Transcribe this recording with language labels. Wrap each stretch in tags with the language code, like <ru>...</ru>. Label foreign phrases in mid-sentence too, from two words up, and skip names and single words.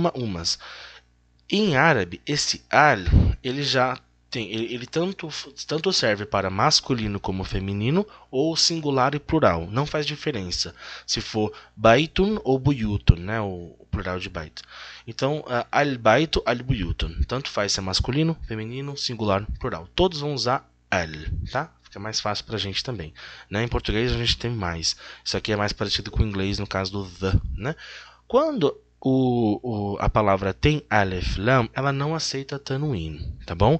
<pt>Em árabe, esse al, ele já Ele tanto serve para masculino como feminino, ou singular e plural. Não faz diferença se for baitun ou buyutun, né? O plural de bait. Então,</pt> <ar>البيتُ، البيوتُ.</ar> <pt>Tanto faz se é masculino, feminino, singular, plural. Todos vão usar al, tá? Fica mais fácil pra gente também. Né? Em português a gente tem mais. Isso aqui é mais parecido com o inglês no caso do the, né? Quando a palavra tem</pt> <ar>ألف لام,</ar> <pt>ela não aceita tanwin, tá bom?</pt>